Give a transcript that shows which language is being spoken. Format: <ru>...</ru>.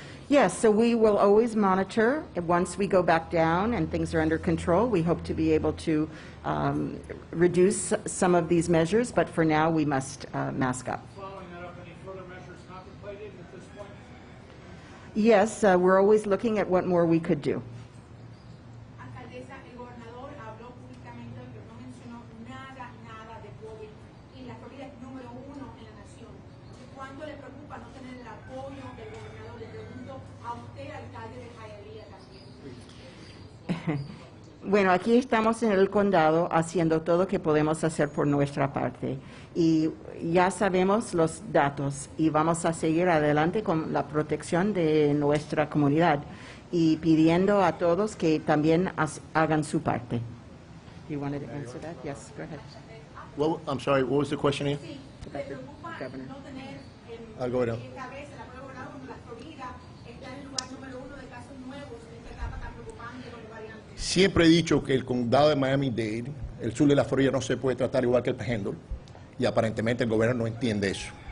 <en>Yes, so we will always monitor. Once we go back down and things are under control, we hope to be able to reduce some of these measures, but for now we must mask up. Following that up, any further measures contemplated at this point? Yes, we're always looking at what more we could do.</en> <es>Alcaldesa, el gobernador habló públicamente hoy, pero no mencionó nada de COVID. Y la Florida es número 1 en la nación. ¿Cuánto le preocupa no tener el apoyo del gobernador? Le pregunto a usted, alcalde de Hialeah, también. Bueno, aquí estamos en el condado haciendo todo lo que podemos hacer por nuestra parte y ya sabemos los datos y vamos a seguir adelante con la protección de nuestra comunidad y pidiendo a todos que también hagan su parte.</es> <en>You wanted to answer that? Yes, go ahead. Well, I'm sorry, what was the question here?</en> <es>Sí, le preocupa no tener</es> <en>I'll go down.</en> <es>esta vez el apoyo gobernador cuando la Florida está en el lugar número 1 de casos nuevos en esta etapa tan preocupante con el variante. Siempre he dicho que el condado de Miami-Dade, el sur de la Florida, no se puede tratar igual que el Panhandle, y aparentemente el gobierno no entiende eso.</es>